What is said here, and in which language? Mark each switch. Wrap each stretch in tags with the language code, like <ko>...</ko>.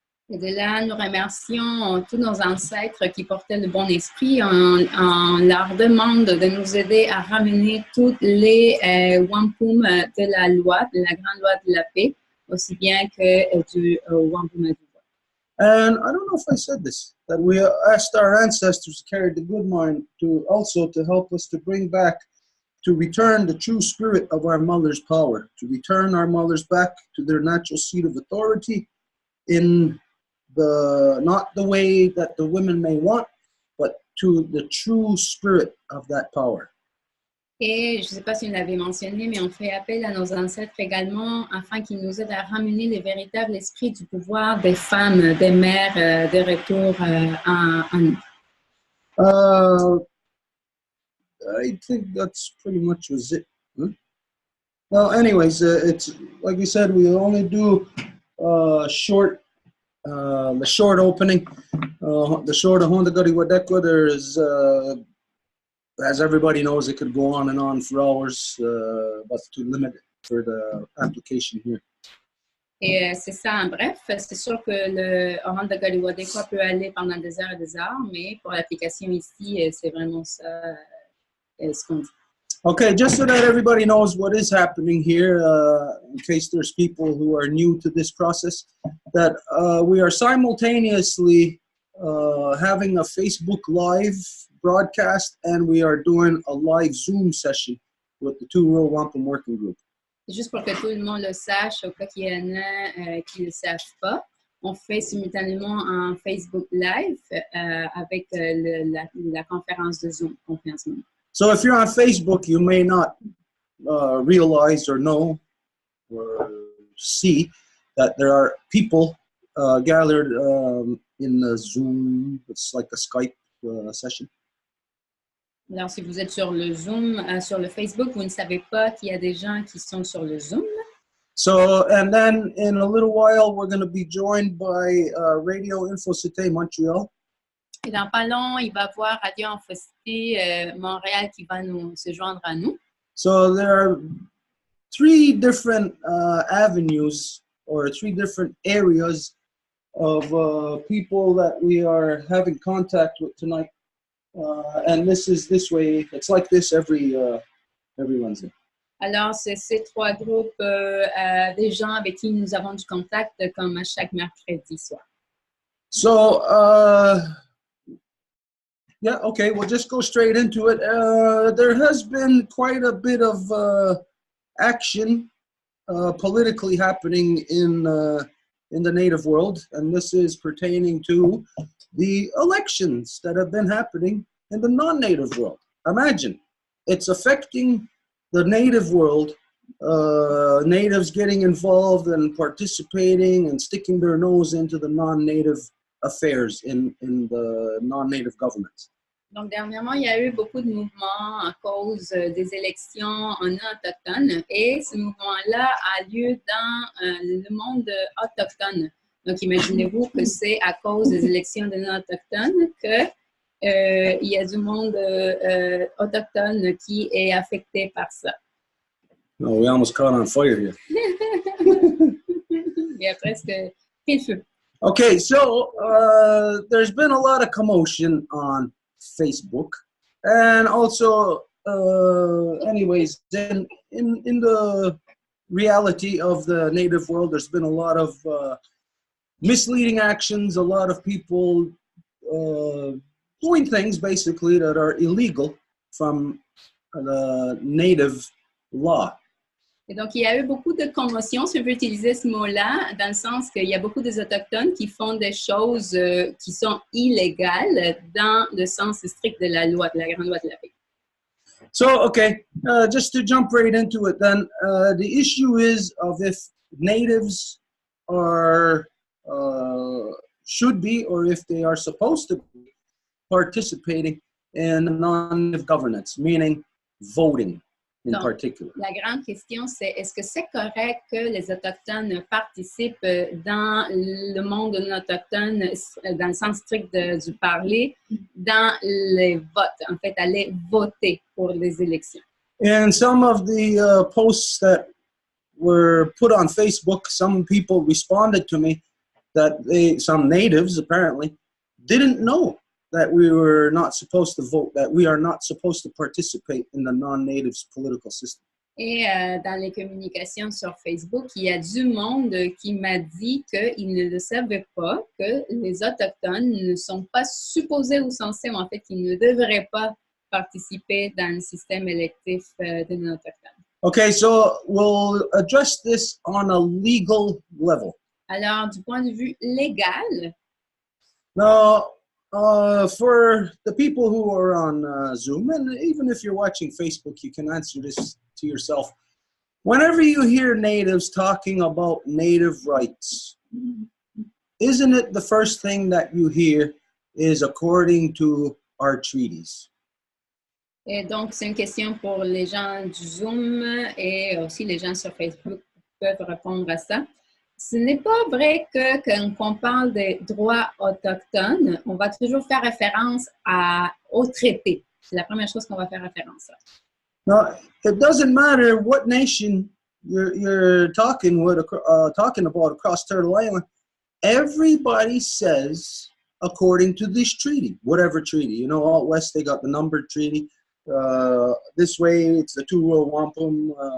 <fr>Et de là, nous remercions tous nos ancêtres qui portaient le bon esprit. On leur demande de nous aider à ramener toutes les wampum de la loi, de la grande loi de la paix, aussi bien que du wampum du bois.</fr> <en>And I don't know if I said this, that we asked our ancestors to carry the good mind to help us to bring back, to return the true spirit of our mother's power, to return our mothers back to their natural seat of authority in not the way that the women may want, but to the true spirit of that power.</en> <fr>Et je ne sais pas si on l'avait mentionné, mais on fait appel à nos ancêtres également afin qu'ils nous aident à ramener le véritable esprit du pouvoir des femmes, des mères, de retour en nous.</fr> <en>I think that's pretty much was it. Huh? Well, anyways, it's like we said, we only do the short opening. The short of Honda Gadi Wadekwa, there's, as everybody knows, it could go on and on for hours, but to limit it for the application here.</en> <fr>Et c'est ça, en bref. C'est sûr que le Honda Gadi Wadekwa peut aller pendant des heures et des heures, mais pour l'application ici, c'est vraiment ça ce qu'on dit.</fr> <en>Okay, just so that everybody knows what is happening here, in case there's people who are new to this process, that we are simultaneously having a Facebook Live broadcast, and we are doing a live Zoom session with the two Row Wampum Working Group.</en> <fr>Juste pour que tout le monde le sache, au cas qu'il y en a qui ne le savent pas, on fait simultanément un Facebook Live avec la conférence de Zoom.</fr> <en>So if you're on Facebook, you may not realize or know or see that there are people gathered in the Zoom. It's like a Skype session.</en> <fr>Alors, si vous êtes sur le Zoom, sur le Facebook, vous ne savez pas qu'il y a des gens qui sont sur le Zoom.</fr> <en>So, and then in a little while, we're going to be joined by Radio Info Cité Montreal.</en> <fr>Et dans pas long, il va y avoir Radio Infocité Montréal qui va se joindre à nous.</fr> <en>So there are three different avenues or three different areas of people that we are having contact with tonight. And this is this way. It's like this every Wednesday.</en> <fr>Alors, c'est ces trois groupes des gens avec qui nous avons du contact comme à chaque mercredi soir.</fr> <en>So, yeah, okay, we'll just go straight into it. There has been quite a bit of action politically happening in the Native world, and this is pertaining to the elections that have been happening in the non-Native world. Imagine, it's affecting the Native world, Natives getting involved and participating and sticking their nose into the non-Native affairs in the non-Native governments.</en> <fr>Donc, dernièrement, il y a eu beaucoup de mouvements à cause des élections en autochtone et ce mouvement-là a lieu dans le monde autochtone. Donc, imaginez-vous que c'est à cause des élections des non-autochtones qu'il y a du monde autochtone qui est affecté par ça.</fr> <en>Oh, we almost caught on fire here.</en> <fr>Il y a presque pris le feu.</fr> <en>Okay, so there's been a lot of commotion on Facebook, and also, anyways, then in the reality of the Native world, there's been a lot of misleading actions, a lot of people doing things basically that are illegal from the Native law.</en> <fr>Et donc, il y a eu beaucoup de commotion, si on veut utiliser ce mot-là, dans le sens qu'il y a beaucoup des Autochtones qui font des choses qui sont illégales dans le sens strict de la loi, de la grande loi de la paix.</fr> <en>So, okay, just to jump right into it then, the issue is of if Natives are, should be, or if they are supposed to be participating in non-Native governance, meaning voting. In</en> <fr>Donc,</fr> <en>particular.</en> <fr>La grande question, c'est est-ce que c'est correct que les Autochtones participent dans le monde non autochtone, dans le sens strict du parler, dans les votes, en fait, aller voter pour les élections?</fr> <en>In some of the posts that were put on Facebook, some people responded to me that some Natives apparently didn't know that we were not supposed to vote, that we are not supposed to participate in the non-Natives political system.</en> <fr>Et dans les communications sur Facebook, il y a du monde qui m'a dit qu'ils ne le savaient pas, que les Autochtones ne sont pas supposés ou censés, ou en fait, qu'ils ne devraient pas participer dans le système électif des non-autochtones.</fr> <en>Okay, so we'll address this on a legal level.</en> <fr>Alors, du point de vue légal,</fr> <en>Now, for the people who are on Zoom, and even if you're watching Facebook, you can answer this to yourself. Whenever you hear Natives talking about Native rights, isn't it the first thing that you hear is according to our treaties?</en> <fr>et donc c'est une question pour les gens du Zoom et aussi les gens sur Facebook peuvent répondre à ça. Ce n'est pas vrai que quand on parle des droits autochtones, on va toujours faire référence au traité. C'est la première chose qu'on va faire référence à.</fr> <en>Now, it doesn't matter what nation you're talking about across Turtle Island. Everybody says according to this treaty, whatever treaty. You know, out west they got the numbered treaty. This way it's the Row Wampum.</en>